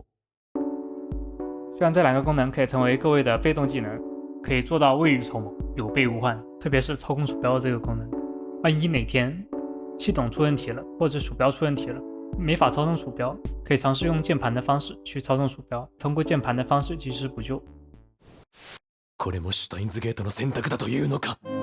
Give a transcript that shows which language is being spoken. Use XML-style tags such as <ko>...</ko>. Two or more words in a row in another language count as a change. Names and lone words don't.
<zh>虽然这2个功能可以成为各位的被动技能，可以做到未雨绸缪，有备无患。特别是操控鼠标的这个功能，万一哪天系统出问题了，或者鼠标出问题了，没法操纵鼠标，可以尝试用键盘的方式去操纵鼠标，通过键盘的方式及时补救。</zh> <ja>これもシュタインズゲートの選択だというのか。</ja>